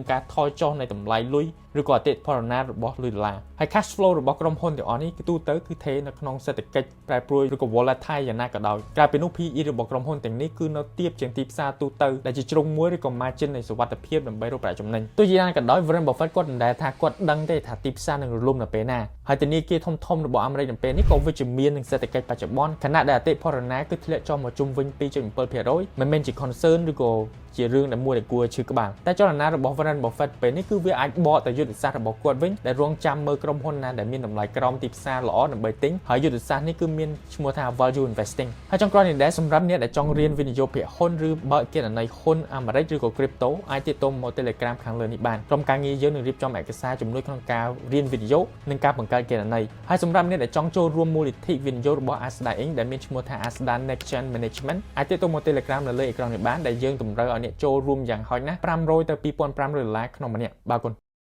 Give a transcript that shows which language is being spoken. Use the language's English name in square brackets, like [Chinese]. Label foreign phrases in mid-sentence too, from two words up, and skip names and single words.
[Khmer] ការថយចុះនៃតម្លៃលុយឬក៏អតិផរណារបស់លុយដុល្លារហើយ [English] cash flow [Khmer] របស់ក្រុមហ៊ុនទាំងអស់នេះគឺទូទៅគឺថេរនៅក្នុងសេដ្ឋកិច្ចប្រែប្រួលឬក៏ volatile យ៉ាងណាក៏ដោយក្រៅពីនោះ PE របស់ក្រុមហ៊ុនទាំងនេះគឺនៅទាបជាងទីផ្សារទូទៅដែលជាជ្រុងមួយឬក៏ margin នៃសុវត្ថិភាពដើម្បីរកប្រាក់ចំណេញទោះយ៉ាងណាក៏ដោយ Warren Buffett គាត់មិនដែលថាគាត់ដឹងទេថាទីផ្សារនឹងរលំនៅពេលណាហើយធនាគារធំៗរបស់អាមេរិកនៅពេលនេះក៏វិជ្ជមាននឹងសេដ្ឋកិច្ចបច្ចុប្បន្នខណៈដែលអតិផរណាគឺធ្លាក់ចុះមកជុំវិញ 2.7% មិនមែនជា concern ឬក៏ជារឿងដែលមួយដែលគួរឈឺក្បាលតែចលនារបស់ Warren Buffett ពេលនេះគឺវាអាចបកទៅយុទ្ធសាស្ត្ររបស់គាត់វិញដែលរងចាំ មើលក្រុមហ៊ុនណាដែលមានតម្លៃក្រោមទីផ្សារល្អដើម្បីទិញហើយយុទ្ធសាស្ត្រនេះគឺមានឈ្មោះថា [English] value investing [Khmer] ហើយចុងក្រោយនេះដែរសម្រាប់អ្នកដែលចង់រៀនវិនិយោគភាគហ៊ុនឬបើកគណនីហ៊ុនអាមេរិកឬក៏ crypto អាចទាក់ទងមក Telegram ខាងលើនេះបានក្រុមការងារយើងនឹងរៀបចំឯកសារជំនួយក្នុងការរៀនវិនិយោគនិងការបង្កើតគណនីហើយសម្រាប់អ្នកដែលចង់ចូលរួមមូលនិធិវិនិយោគរបស់ Asda Inc ដែលមានឈ្មោះថា Asda Next Gen Management អាចទាក់ទងមក Telegram នៅលើអេក្រង់នេះបានដែលយើងតម្រូវឲ្យអ្នកចូលរួមយ៉ាងហោចណាស់$500 ទៅ$2,500 ក្នុងម្នាក់បាទគុណ